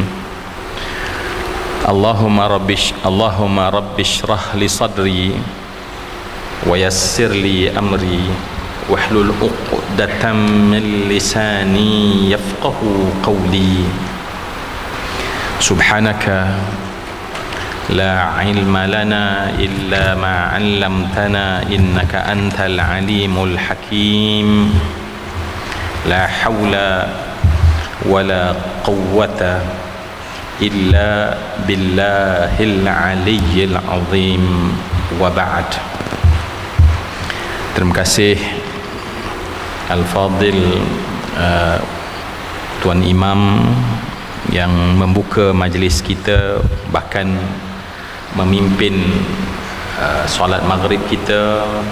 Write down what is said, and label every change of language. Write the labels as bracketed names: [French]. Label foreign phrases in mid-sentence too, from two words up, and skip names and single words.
[Arabic] اللهم رب اشرح لي صدري ويسر لي أمري واحلل عقدة من لساني يفقهوا قولي. سبحانك لا علم لنا إلا ما علمتنا إنك أنت العليم الحكيم. لا حول ولا قوة إلا بالله العلي العظيم وبعد. [Malay] Terima kasih Al-Fadil Tuan Imam yang membuka majlis kita, bahkan memimpin solat maghrib kita,